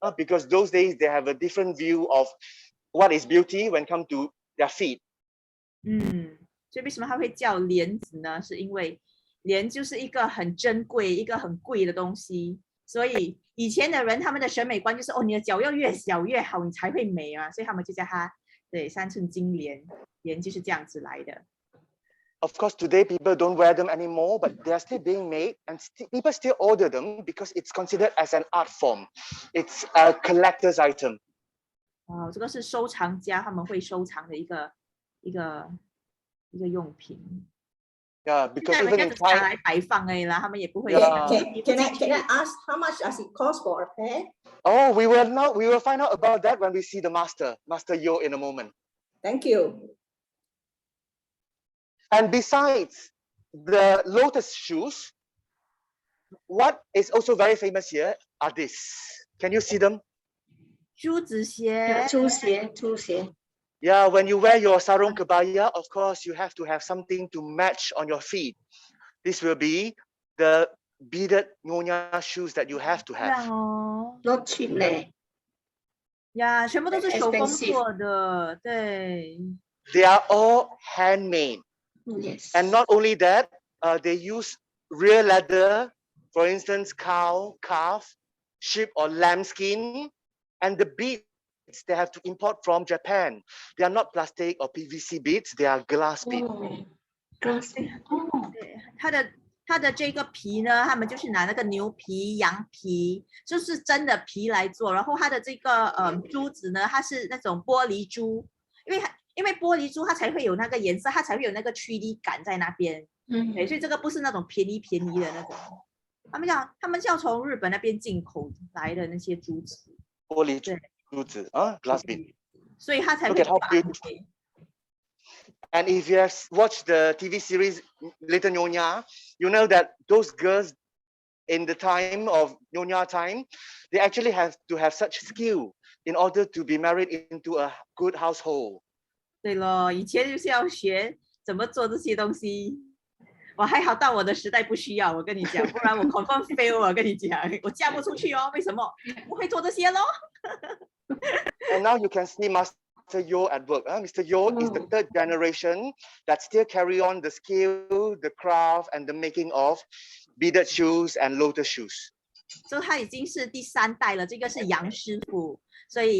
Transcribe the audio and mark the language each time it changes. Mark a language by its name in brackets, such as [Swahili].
[English] because those days they have a different view of what is beauty when come to their feet. [Chinese] 所以为什么它会叫莲子呢？是因为莲就是一个很珍贵、一个很贵的东西，所以以前的人他们的审美观就是你的脚要越小越好，你才会美啊，所以他们就叫它3寸金莲，莲就是这样子来的。 [English] Of course, today people don't wear them anymore, but they are still being made, and people still order them because it's considered as an art form. It's a collector's item. [Chinese] 这个是收藏家他们会收藏的一个用品。 [English] Yeah, because even in [Chinese] 拿 [English] China, [Chinese] 来摆放而已啦，他们也不会。 [English] Can I ask how much does it cost for a pair? oh, we will find out about that when we see the Master Yo in a moment. Thank you. And besides the Lotus shoes, what is also very famous here are these. Can you see them? [Chinese] 珠子鞋。珠鞋。 [English] Yeah, when you wear your sarung kebaya, of course, you have to have something to match on your feet. This will be the beaded Yonya shoes that you have to have. Not cheap 嘞。 [Chinese] 呀，全部都是手工做的，对。 [English] They are all handmade. Yes. And not only that, they use real leather, for instance, cow, calf, sheep or lamb skin, and the beads they have to import from Japan. They are not plastic or PVC beads, they are glass beads. Glass. [Chinese] 对，它的这个皮呢，他们就是拿那个牛皮、羊皮，就是真的皮来做。然后它的这个珠子呢，它是那种玻璃珠，因为玻璃珠它才会有那个颜色，它才会有那个 3D 感在那边。对，所以这个不是那种便宜的那种。他们是要从日本那边进口来的那些珠子。玻璃珠子 [English] glass bead. [Chinese] 所以它才会 [English] Look at how beautiful. And if you have watched the TV series Little Yonya, you know that those girls in the time of Yonya time, they actually have to have such skill in order to be married into a good household. [Chinese] 对咯，以前就是要学怎么做这些东西。我还好到我的时代不需要，我跟你讲，不然我 [English] confirm fail [Chinese] 我跟你讲，我嫁不出去哦。为什么？不会做这些咯。 [English] And now you can see Mr. Yo at work. Mr. Yo is the third generation that still carry on the skill, the craft, and the making of beaded shoes and lotus shoes. [Chinese] 所以他已经是第3代了，这个是杨师傅，所以